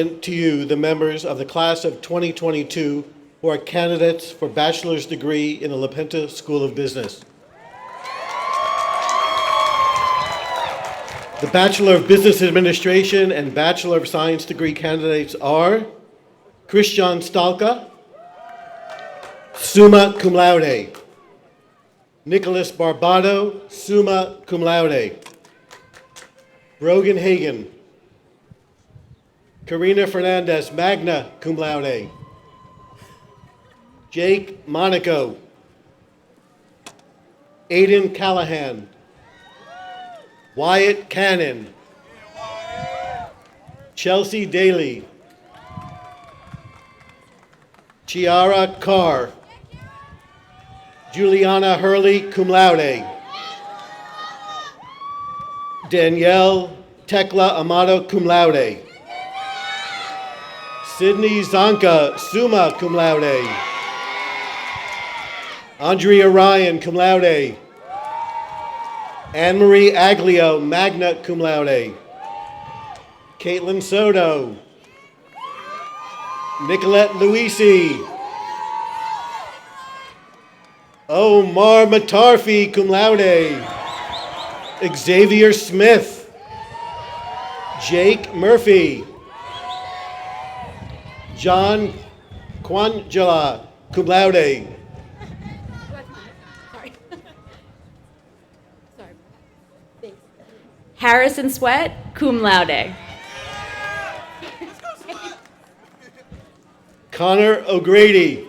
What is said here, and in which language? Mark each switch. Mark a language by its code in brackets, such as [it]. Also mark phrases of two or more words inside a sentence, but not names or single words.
[en] to you the members of the class of 2022 who are candidates for bachelor's degree in the LaPenta School of Business. The Bachelor of Business Administration and Bachelor of Science degree candidates are Christian Stalka, [la] summa cum laude. [en] Nicholas Barbado, [la] summa cum laude. [en] Brogan Hagan. Karina Fernandez, [la] magna cum laude. [en] Jake Monaco. Aidan Callahan. Wyatt Cannon. Chelsea Daly. Chiara Carr. Juliana Hurley, [la] cum laude. [en] Danielle Tekla Amato, [la] cum laude. [en] Sydney Zonka, [la] summa cum laude. [en] Andrea Ryan, [la] cum laude. [en] Anne-Marie Aglio, [la] magna cum laude. [en] Caitlin Soto. Nicolette Luisi. Omar Matarfi, [la] cum laude. [en] Xavier Smith. Jake Murphy. John Quangela, [la] cum laude. [en] Harrison Sweat, [la] cum laude. [en] Connor O'Grady.